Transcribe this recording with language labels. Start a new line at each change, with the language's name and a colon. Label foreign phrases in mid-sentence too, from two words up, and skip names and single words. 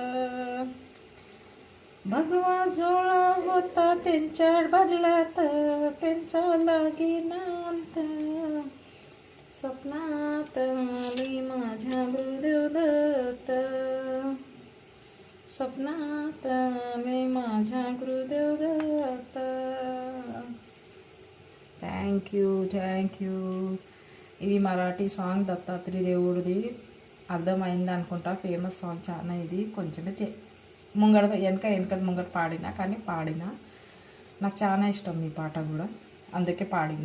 Marathi: भगवा जोळा होता त्यांच्या बदल्यात, त्यांचा लागेना अंत, स्वप्नात आले माझ्या गुरुदेव दत्त, स्वप्नात आले माझ्या गुरुदेव दत्त.
English: thank you.
Telugu: ఇది మరాఠీ సాంగ్, దత్తాత్రేయ దేవుడిది. అర్థమైంది అనుకుంటా,
English: famous song
Telugu: చాలా. ఇది కొంచెమే ముంగడ వెనక ముంగట పాడినా, కానీ పాడినా. నాకు చాలా ఇష్టం ఈ పాట కూడా, అందుకే పాడినా.